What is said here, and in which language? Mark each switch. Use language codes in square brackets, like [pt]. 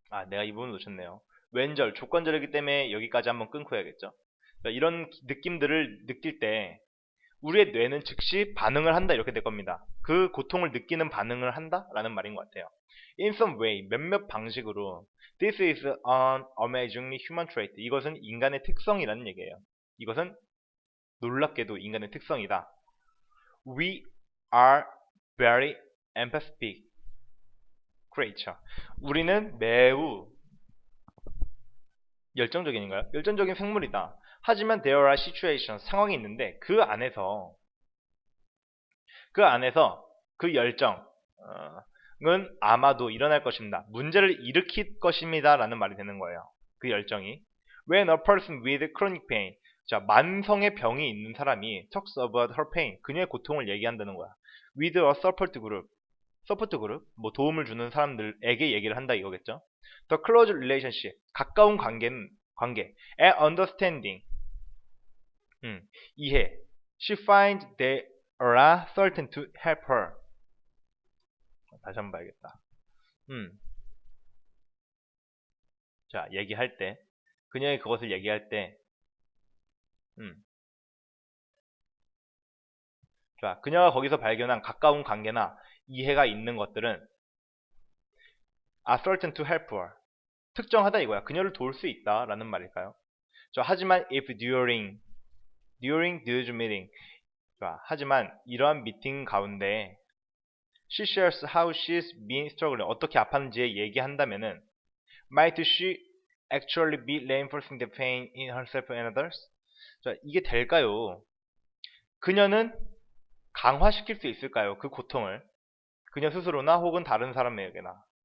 [ko] 내가 이 부분 놓쳤네요. 왼절, 조건절이기 때문에 여기까지 한번 끊고 해야겠죠. 이런 느낌들을 느낄 때 우리의 뇌는 즉시 반응을 한다 이렇게 될 겁니다. 그 고통을 느끼는 반응을 한다 라는 말인 것 같아요. [en] In some way, [ko] 몇몇 방식으로 [en] This is an amazingly human trait. [ko] 이것은 인간의 특성이라는 얘기예요. 이것은 놀랍게도 인간의 특성이다. [en] We are very empathetic creature. [ko] 우리는 매우 열정적인인가요? 열정적인 생물이다. 하지만 [en] there are situations, [ko] 상황이 있는데 그 안에서 그 열정은 아마도 일어날 것입니다. 문제를 일으킬 것입니다. 라는 말이 되는 거예요. 그 열정이. [en] When a person with chronic pain, [ko] 자, 만성의 병이 있는 사람이 [en] talks about her pain, [ko] 그녀의 고통을 얘기한다는 거야. [en] With a support group, [ko] 뭐 도움을 주는 사람들에게 얘기를 한다 이거겠죠. [en] The close relationship, [ko] 가까운 관계, [en] and understanding, 이해. She finds they are certain to help her. [ko] 다시 한번 봐야겠다. 자, 얘기할 때, 그녀의 그것을 얘기할 때, 자, 그녀가 거기서 발견한 가까운 관계나 이해가 있는 것들은 [en] are certain to help her. [ko] 특정하다 이거야. 그녀를 도울 수 있다라는 말일까요? [en] 자, 하지만 if during this meeting, [ko] 자, 하지만 이러한 미팅 가운데 [en] she shares how she's been struggling, [ko] 어떻게 아팠는지 얘기한다면은 [en] might she actually be reinforcing the pain in herself and others? [ko] 자, 이게 될까요? 그녀는 강화시킬 수 있을까요? 그 고통을 그녀 스스로나 혹은 다른 사람에게나.